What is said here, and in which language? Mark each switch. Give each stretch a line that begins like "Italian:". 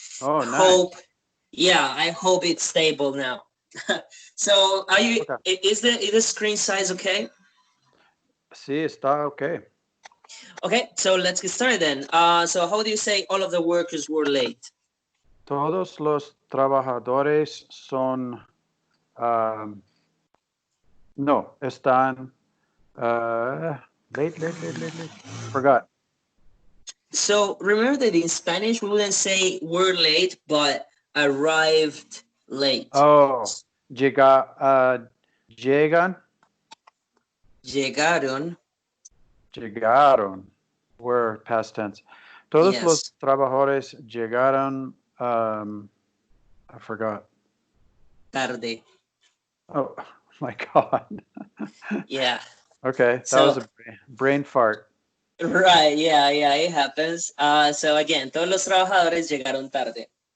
English: Oh, nice. hope, yeah, I hope it's stable now. So are you, Okay. is the screen size okay?
Spanish: Sí, está okay.
English: Okay, so let's get started then. So how do you say all of the workers were late?
Spanish: Todos los trabajadores son, um, no, están, late.
English: Forgot. So remember that in Spanish we wouldn't say were late, but arrived late.
Spanish: Oh, llegan, Llegaron.
English: llegaron, were past tense.
Spanish: Todos los
English: Yes.
Spanish: trabajadores llegaron, I forgot. Tarde.
English: Oh my God. Yeah. Okay, that was So a brain fart. right, yeah, it happens.
Spanish: So again, todos los trabajadores llegaron tarde.